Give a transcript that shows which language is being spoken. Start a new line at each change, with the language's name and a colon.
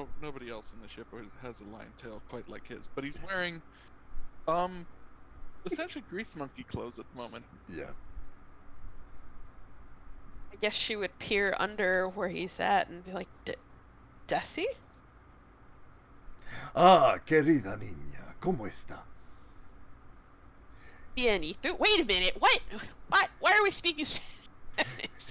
English: Nobody else in the ship has a lion tail quite like his, but he's wearing essentially grease monkey clothes at the moment. Yeah. I guess she would peer under where he's at and be like, Desi?
Spanish: Ah, querida niña, ¿cómo estás? Bien, y tú?
English: Wait a minute, what? Why are we speaking Spanish?